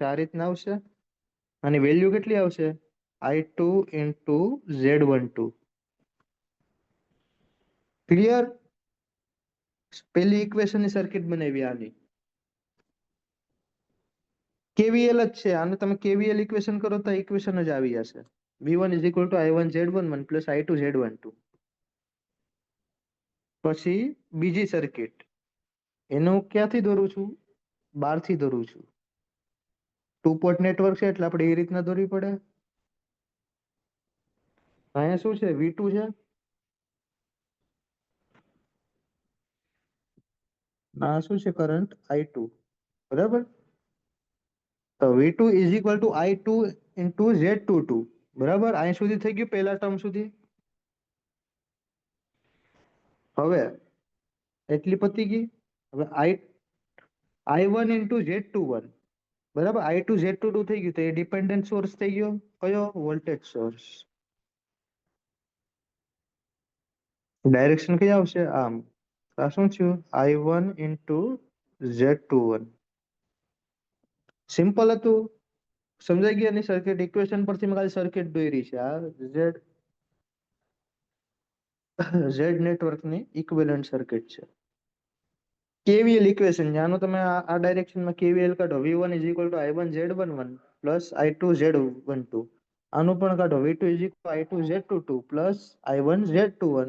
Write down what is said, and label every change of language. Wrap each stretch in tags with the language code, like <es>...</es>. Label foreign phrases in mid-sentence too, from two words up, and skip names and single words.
<gu>આ રીતના આવશે અને વેલ્યુ કેટલી આવશે? I2 ઇન્ટુ Z12. ક્લિયર? પેલી ઇક્વેશન ની સર્કિટ બનાવી આની. KVL જ છે. આને તમે</gu> <en>KVL equation</en> <gu>કરો તો ઇક્વેશન જ આવી જશે.</gu> <en>V1 is equal to I1 Z11 plus I2 Z12.</en> <gu>પછી બીજી સર્કિટ, એનું ક્યાંથી દોરું છું? બારથી દોરું છું. 2</gu> <en>port network</en> <gu>છે એટલે આપણે એ રીતના દોરવી પડે. અહીંયા શું છે? V2 છે. આ શું છે? કરંટ I2.</gu> <en>બરાબર. તો V2 is equal to I2 into Z22.</en> <gu>બરાબર. અહીં સુધી થઈ ગયું પહેલા ટર્મ સુધી. હવે એટલી પતી ગઈ. હવે I1 into Z21. બરાબર. I2 Z22 થઈ ગયું તો એ</gu> <en>dependent source</en> <gu>થઈ ગયો. કયો?</gu> <en>voltage source.</en> <gu>ડાયરેક્શન કઈ આવશે? આમ. આ શું થયું?</gu> <en>I1 into Z21.</en> <gu>સિમ્પલ હતું. સમજાઈ ગયા ની સર્કિટ? ઇક્વેશન પરથી મેં ખાલી સર્કિટ દોરી છે. આ Z નેટવર્કની</gu> <en>equivalent circuit</en> <gu>છે.</gu> <en>KVL equation,</en> <gu>આનો તમે આ ડાયરેક્શનમાં KVL કાઢો.</gu> <en>V1 is equal to I1 Z11 plus I2 Z12. આનું પણ કાઢો. V2 is equal to I2 Z22 plus I1 Z21.</en>